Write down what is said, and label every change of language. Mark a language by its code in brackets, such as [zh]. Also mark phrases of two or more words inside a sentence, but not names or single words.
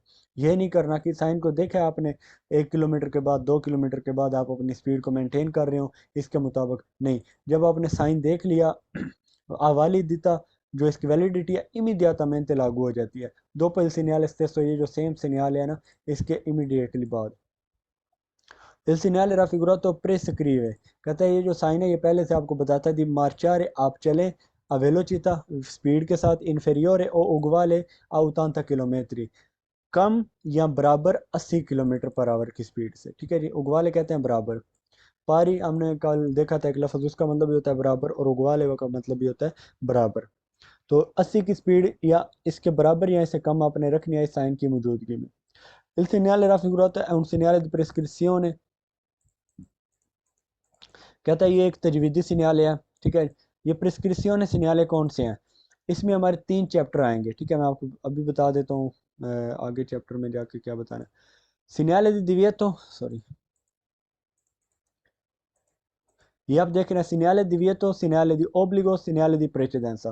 [ur] یہ نہیں کرنا کہ سائن کو دیکھا آپ نے 1 کلومیٹر کے بعد 2 کلومیٹر کے بعد آپ اپنی اسپیڈ کو مینٹین کر رہے ہو اس کے مطابق نہیں، جب آپ نے سائن دیکھ لیا اوالیدیتا جو اس کی ویلیڈیٹی ہے امیڈیئٹامینتے لاگو ہو جاتی ہے. [it] dopo il segnale stesso, [ur] یہ جو سیم segnale ہے نا، اس کے امیڈیئٹلی بعد. [it] il segnale raffigurato prescrive, [ur] کہتا ہے یہ جو سائن ہے یہ پہلے سے آپ کو بتاتا ہے [it] di marciare, [ur] آپ چلیں, [it] a velocità [ur] اسپیڈ کے ساتھ, [it] inferiore o uguale a [ur] 80 کلومیٹر، کم یا برابر 80 کلومیٹر پر آور کی اسپیڈ سے. ٹھیک ہے جی، اوگوالے کہتے ہیں برابر۔ پاری ہم نے کل دیکھا تھا ایک لفظ، اس کا مطلب بھی ہوتا ہے برابر، اور اوگوالے کا مطلب بھی ہوتا ہے برابر. تو 80 کی اسپیڈ یا اس کے برابر یا اس سے کم آپ نے رکھنی ہے اس سائن کی موجودگی میں. [it] Il segnale raffigurato è un segnale di prescrizione, [ur] کہتا ہے یہ ایک تجویزی سگنل ہے. ٹھیک ہے، یہ [en] prescription signal [ur] کون سے ہیں، اس میں ہمارے 3 چیپٹر آئیں گے. ٹھیک ہے، میں آپ کو ابھی بتا دیتا ہوں آگے چیپٹر میں جا کے کیا بتانا ہے. [it] segnale di divieto, [ur] ساری، یہ آپ دیکھ رہے ہیں [it] segnale divieto, segnale di obbligo, segnale di precedenza.